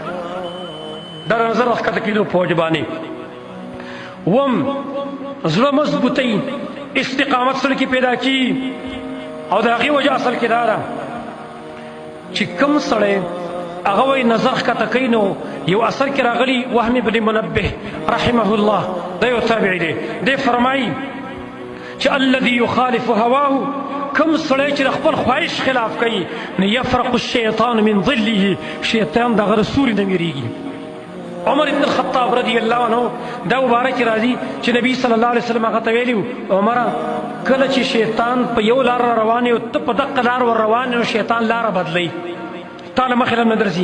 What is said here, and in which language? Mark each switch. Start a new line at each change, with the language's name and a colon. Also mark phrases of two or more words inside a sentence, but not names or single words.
Pashto: دا نظر ښکته کېدو په وجه باندې. وم زړه مضبوطوي، استقامت سړي کې پیدا کېږي. او د هغې وجه اصل کې دا ده چې کوم سړی هغه وایي نظر ښکته کوي، نو یو اثر کې راغلی وهم بن منبه
Arabic: رحمه الله،
Pashto: دا یو تابعي دی، دی فرمایي چې
Arabic: الذي يخالف هواه،
Pashto: کوم سړی چې د خپل خواهش خلاف کوي، نو
Arabic: یفرق الشیطان من ظله،
Pashto: شیطان د هغه د سوري نه ویرېږي. عمر ابن الخطاب
Arabic: رضی الله عنه
Pashto: دا مبارک راځي چې نبی
Arabic: صلی الله علیه وسلم
Pashto: هغه ته ویلي و، عمره کله چې شیطان په یو لار را روان یو، ته په دقه لار ور روان یو، شیطان لاره بدلوي، تا له مخې نه درځي.